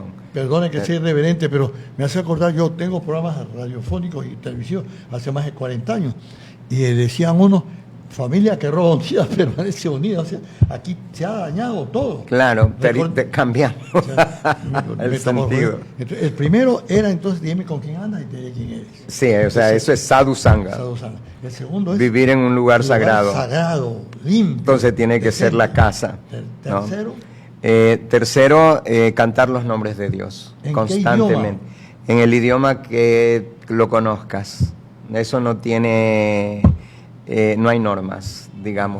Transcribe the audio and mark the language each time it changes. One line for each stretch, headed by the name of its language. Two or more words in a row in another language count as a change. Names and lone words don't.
Spanish: Perdone que sea irreverente, pero me hace acordar, yo tengo programas radiofónicos y televisión hace más de 40 años, y decían unos, familia que roba unida permanece unida, o sea, aquí se ha dañado todo. Claro, Record- cambiamos o sea, el estamos- sentido. Entonces, el primero era entonces, dime con quién andas y te diré quién eres. Sí, o sea, eso es
Sanskrit: sadhu sangha. Sadhu Sangha.
Spanish: El segundo es Vivir en un lugar sagrado. sagrado, limpio. Entonces tiene que ser la decente. casa. ¿no? Tercero, Tercero, cantar los nombres de Dios ¿En qué constantemente. En el idioma que lo conozcas. Eso no tiene, no hay normas, digamos.